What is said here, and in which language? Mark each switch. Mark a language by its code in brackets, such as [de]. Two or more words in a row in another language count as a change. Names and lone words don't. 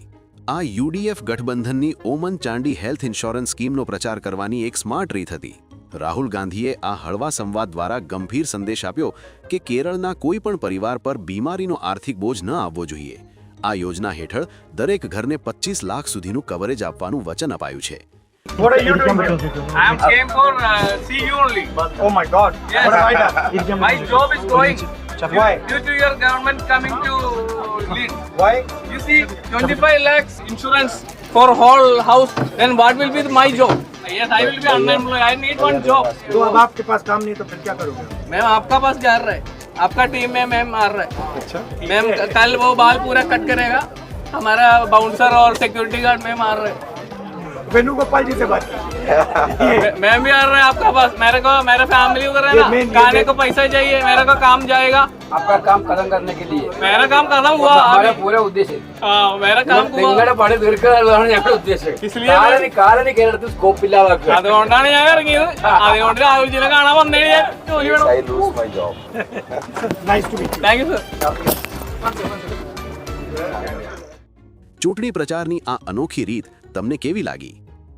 [gu] આ યુડીએફ ગઠબંધનની ઓમન ચાંડી [en] health insurance [gu] સ્કીમનો પ્રચાર કરવાની એક સ્માર્ટ રીત હતી. રાહુલ ગાંધીએ આ હળવા સંવાદ દ્વારા ગંભીર સંદેશ આપ્યો કે કેરળના કોઈ પણ પરિવાર પર બીમારીનો આર્થિક બોજ ન આવવો જોઈએ. આ યોજના હેઠળ દરેક ઘરને 25 લાખ સુધીનું કવરેજ આપવાનું વચન અપાયું છે. [en] What are you doing here? I am came for see you only. Oh my God! Yes. What have I done? My job is going. Why? Due to your government coming to lead. Why? You see, 25 lakhs insurance for whole house. Then what will be my job? Yes, I will be unemployed. I need one job. [hi] तो अब आपके पास काम नहीं तो फिर क्या करोगे? मैम आपका पास जा रहा है. आपका टीम में मैम आ रहा है. अच्छा. मैम कल वो बाल पूरा कट करेगा. हमारा बाउंसर और [en] security guard [hi] मैम आ रहे हैं. वेणुगोपाल जी से बात कीजिए. मैम भी आ रहे हैं आपका पास. मेरे फैमिली को ये main- खाने को पैसा चाहिए. मेरे को काम जाएगा. आपका काम खत्म करने के लिए मेरा काम खत्म हुआ हमारा अभी. पूरा उद्देश्य हाँ, मेरा काम हुआ. [ml] നിങ്ങളുടെ പണി തീർക്കാനുള്ളതാണ് ഞങ്ങളുടെ ഉദ്ദേശം. [hi] इसलिए [ml] കാലനി കേരളത്തിൽ സ്കോപ്പ് ഇല്ലാതാക്കുക. അതുകൊണ്ടാണ് ഞാൻ ഇറങ്ങിയത്. അതുകൊണ്ട് രാഹുൽജിനെ കാണാൻ വന്നേ ഞാൻ ജോലി വേണം. [en] I lose my job. Nice to meet you. Thank you sir. [gu] ચૂંટણી પ્રચારની આ અનોખી રીત તમને કેવી લાગી?